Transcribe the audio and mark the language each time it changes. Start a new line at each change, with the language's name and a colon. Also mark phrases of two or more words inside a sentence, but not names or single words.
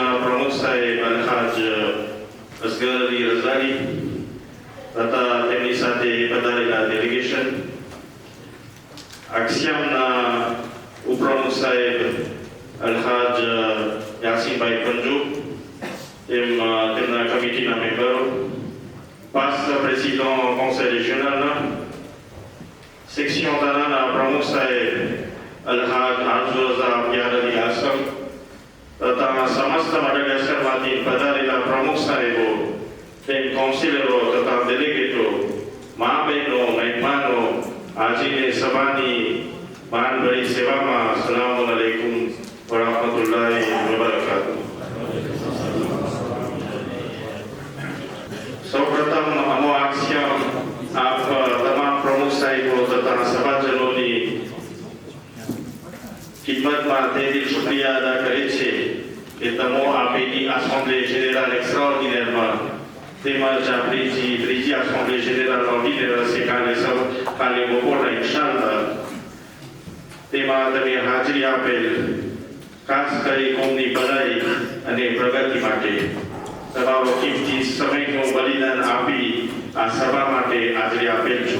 Gujarati: પ્રમુખ સાહેબ અલહાજ અસગર અલી રઝાલી તથા તેમની સાથે પધારેલા ડેલિગેશન, આક્સિયામના ઉપપ્રમુખ સાહેબ અલહાજ યાસીનભાઈ પંજુ, તેમના કમિટીના મેમ્બરો,
English: past president
Gujarati: conseil
French: régional,
Gujarati: સેક્શન દાનાના પ્રમુખ સાહેબ અલહાજ આરઝુરઝા યારલી આસમ તથા સમસ્ત મડાગાસ્કરમાંથી પધારેલા પ્રમુખ સાહેબો, તેમ કાઉન્સિલરો તથા ડેલિગેટો, મા બહેનો, મહેમાનો, આજની સભાની માનભરી સેવામાં
Arabic: السلام عليكم ورحمة الله وبركاته.
Gujarati: સૌપ્રથમ અમો આક્સિયમ આપ તમામ પ્રમુખ સાહેબો તથા સભાજનોની ખિદમતમાં તે દિલ શુક્રિયા અદા કરે છે કે તમો આપેલી
French: assemblée générale extraordinaire
Gujarati: તેમજ આપણી ત્રીજી
French: assemblée générale ordinaire
Gujarati: હશે કાલે બપોરના ઇન્શાઅલ્લાહ, તેમાં તમે હાજરી આપેલ ખાસ કરી કોમની ભલાઈ અને પ્રગતિ માટે તમારો કિંમતી સમયનું બલિદાન આપી આ સભા માટે હાજરી આપેલ છો.